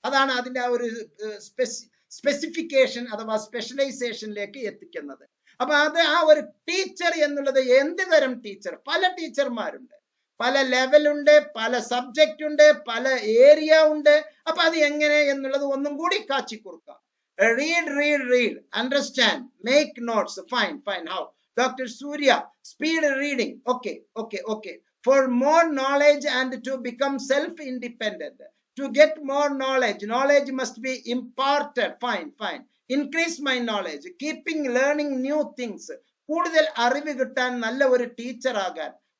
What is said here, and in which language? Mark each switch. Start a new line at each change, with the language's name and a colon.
Malayalam: അതാണ് അതിന്റെ ആ ഒരു സ്പെസിഫിക്കേഷൻ അഥവാ സ്പെഷ്യലൈസേഷനിലേക്ക് എത്തിക്കുന്നത്. അപ്പൊ അത് ആ ഒരു ടീച്ചർ എന്നുള്ളത് എന്ത് തരം ടീച്ചർ? പല ടീച്ചർമാരുണ്ട്, പല ലെവലുണ്ട്, പല സബ്ജക്റ്റ് ഉണ്ട്, പല ഏരിയ ഉണ്ട്. അപ്പൊ അത് എങ്ങനെ എന്നുള്ളത് ഒന്നും കൂടി കാച്ചിക്കുറുക്കാം.
English: Read, understand, make notes. Fine. How? Dr. Surya, speed reading. Okay. For more knowledge and to become self-independent. To get more knowledge must be imparted. Fine. Increase my knowledge. Keeping learning new things.
Malayalam: കൂടുതൽ അറിവ് കിട്ടാൻ നല്ല ഒരു teacher ആകാൻ.